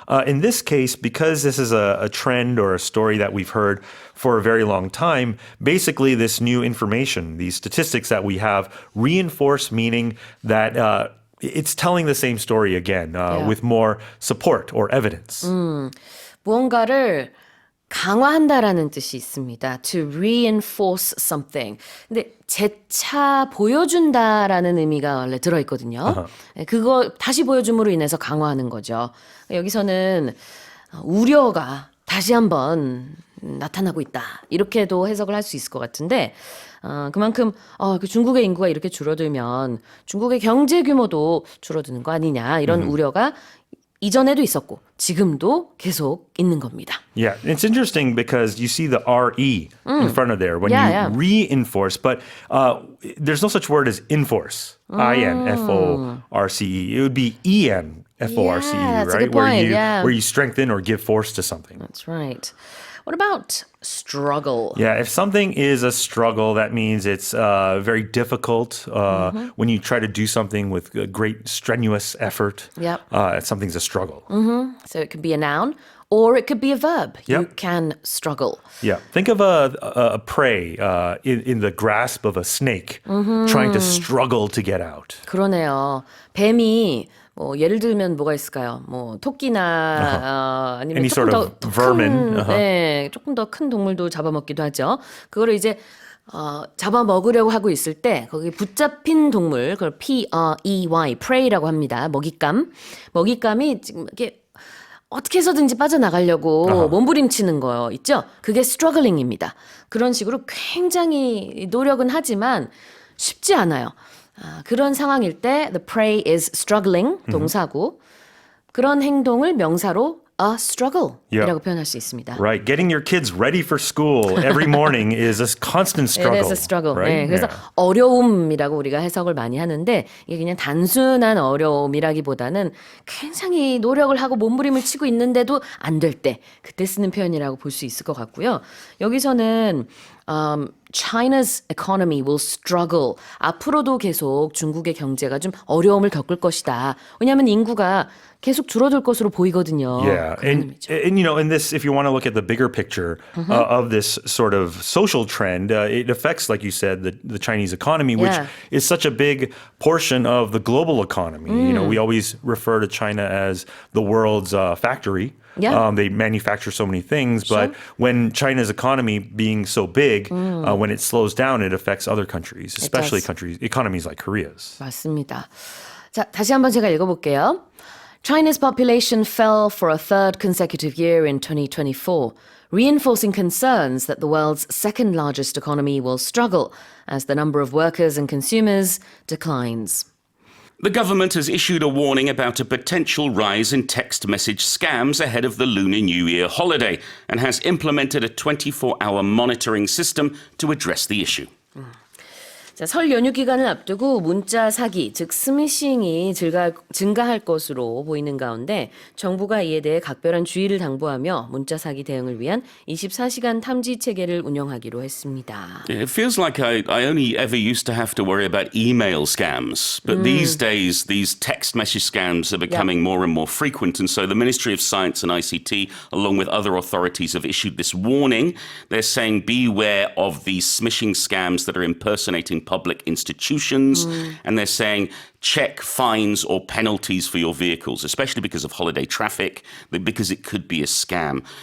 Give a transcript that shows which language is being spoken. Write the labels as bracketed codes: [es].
[en] In this case, because this is a trend or a story that we've heard for a very long time, basically this new information, these statistics that we have, reinforce meaning that it's telling the same story again with more support or evidence. [ko] 무언가를 강화한다라는 뜻이 있습니다. [en] To reinforce something. [ko] 근데 재차 보여준다라는 의미가 원래 들어있거든요. 그거 다시 보여줌으로 인해서 강화하는 거죠. 여기서는 우려가 다시 한번 나타나고 있다. 이렇게도 해석을 할 수 있을 것 같은데 그만큼 그 중국의 인구가 이렇게 줄어들면 중국의 경제 규모도 줄어드는 거 아니냐 이런 우려가 이전에도 있었고 지금도 계속 있는 겁니다. [en] Yeah, it's interesting because you see the RE in front of there when you reinforce, but there's no such word as enforce. I-N-F-O-R-C-E. It would be E-N-F-O-R-C-E, that's a right? good point, Where you strengthen or give force to something. That's right. What about struggle? Yeah, if something is a struggle, that means it's very difficult. When you try to do something with a great strenuous effort, something's a struggle. So it could be a noun or it could be a verb. You Yep. can struggle. Yeah, think of a prey in the grasp of a snake, trying to struggle to get out. [ko] 그러네요. 뱀이 예를 들면 뭐가 있을까요? 토끼나 아니면 [en] Any sort of [ko] 더 [en] vermin. [ko] 큰, 네, 조금 더 큰 동물도 잡아먹기도 하죠. 그거를 이제 잡아먹으려고 하고 있을 때 거기 붙잡힌 동물, 그걸 P-R-E-Y, prey라고 합니다. 먹잇감. 먹잇감이 지금 이렇게 어떻게 해서든지 빠져나가려고 몸부림치는 거 있죠? 그게 struggling입니다. 그런 식으로 굉장히 노력은 하지만 쉽지 않아요. 그런 상황일 때 [en] the prey is struggling [ko] 동사고 그런 행동을 명사로 [en] a struggle [ko] 이라고 표현할 수 있습니다. [en] Right, getting your kids ready for school every morning is a constant struggle. It is a struggle. Right? [ko] 네, 그래서 어려움이라고 우리가 해석을 많이 하는데 이게 그냥 단순한 어려움이라기보다는 굉장히 노력을 하고 몸부림을 치고 있는데도 안 될 때 그때 쓰는 표현이라고 볼 수 있을 것 같고요. 여기서는 [en] China's economy will struggle. [ko] 앞으로도 계속 중국의 경제가 좀 어려움을 겪을 것이다. 왜냐하면 인구가 계속 줄어들 것으로 보이거든요. [en] Yeah, and in this, if you want to look at the bigger picture of this sort of social trend, it affects, like you said, the Chinese economy, which is such a big portion of the global economy. We always refer to China as the world's factory. Yeah. They manufacture so many things, but when China's economy being so big, when it slows down, it affects other countries, especially economies like Korea's. [ko] 맞습니다. 자, 다시 한번 제가 읽어볼게요. [en] China's population fell for a third consecutive year in 2024, reinforcing concerns that the world's second largest economy will struggle as the number of workers and consumers declines. The government has issued a warning about a potential rise in text message scams ahead of the Lunar New Year holiday and has implemented a 24-hour monitoring system to address the issue. [ko] 자, 설 연휴 기간을 앞두고 문자 사기, 즉 스미싱이 증가할 것으로 보이는 가운데 정부가 이에 대해 각별한 주의를 당부하며 문자 사기 대응을 위한 24시간 탐지 체계를 운영하기로 했습니다. [en] It feels like I only ever used to have to worry about email scams, but these days these text message scams are becoming more and more frequent, and so the Ministry of Science and ICT, along with other authorities, have issued this warning. They're saying beware of these smishing scams that are impersonating public institutions, and they're saying check fines or penalties for your vehicles, especially because of holiday traffic, because it could be a scam.